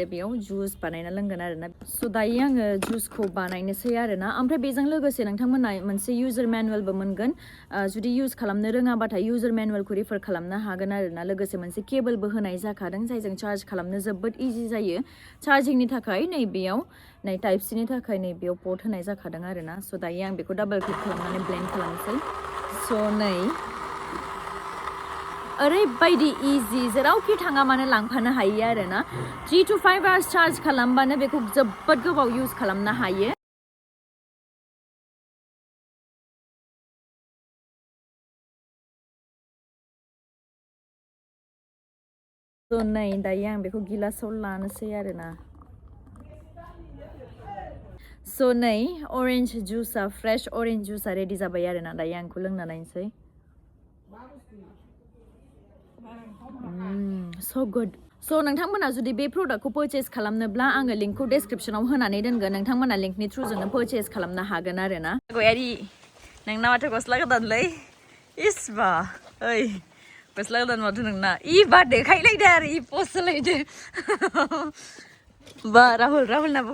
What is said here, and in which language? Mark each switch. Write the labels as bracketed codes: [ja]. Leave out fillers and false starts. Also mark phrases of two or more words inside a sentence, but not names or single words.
[brx] बेयाव जुस बानायना लोंगोन आरोना स' दायो आङो जुसखौ बानायनोसै आरोना ओमफ्राय बेजों लोगोसे नोंथांमोना मोनसे [en] user manualbo [brx] मोनगोन जुदि इउज खालामनो रोङाबाथाय [en] user manualखौ [brx] रिफार खालामनो हागोन आरोना लोगोसे मोनसे केबोलबो होनाय जाखादों जायजों चार्ज खालामनो जोबोद इजि जायो चार्जिंनि थाखाय नैबेयाव टाइप सिनि थाखाय नैबेयाव पर्ट होनाय जाखादों आरोना स' दायो आं बेखौ डाबल क्लिक खालामनानै ब्लेन्ड खालामनोसै स' ओरैबायदि इजि जेरावखि थाङा मानो लांफानो हायो आरोना [en] 3 to 5 hours [brx] चार्ज खालामबानो बेखौ जोबोद गोबाव इउज खालामनो हायो स' नै दायो आं बेखौ गिलासाव लानोसै आरोना स' नै [en] orange juiceआ fresh orange juiceआ ready [brx] जाबाय आरोना दायो आं बेखौ लोंना नायनोसै [en] so good so [brx] नोंथांमोना जुदि बे प्रडाक्टखौ परचेस खालामनोब्ला आङो लिंकखौ डेसक्रिप्शनाव होनानै दोनगोन नोंथांमोना लिंकनि थ्रुजोंनो परचेस खालामनो हागोन आरोना गयारि नोंना माथो गस्ला गोदानलै इस्बा ओइ गस्ला गोदान माथो नोंना बा देखायलायदो आरो पस्ट होलायदो बा राहुलनाबो